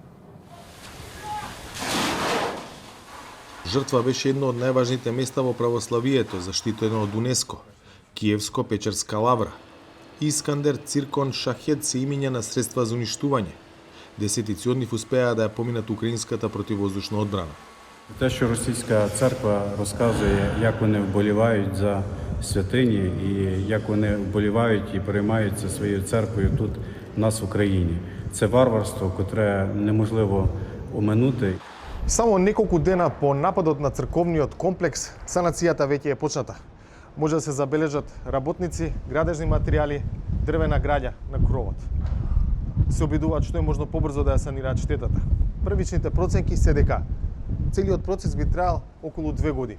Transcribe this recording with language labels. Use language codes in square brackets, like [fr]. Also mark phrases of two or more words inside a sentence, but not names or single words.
[mk] Жртва беше едно од најважните места во православието, заштитено од УНЕСКО, Киевско-Печерска лавра. Искандер, Циркон, Шахет се имиња на средства за уништување. Десетици од нив успеа да ја поминат украинската противвоздушна одбрана. [uk] Те, що російська церква розказує, як вони вболівають за святині і як вони вболівають і переймаються своєю церквою тут, у нас в Україні. Це варварство, котре неможливо оминути. [mk] Само неколку дена по нападот на црковниот комплекс, санацијата веќе е почната. Може да се забележат работници, градежни материјали, дрвена граѓа на кровот. Се обидуваат што е можно побрзо да ја санираат штетата. Првичните проценки се дека целиот процес би траел околу 2 години.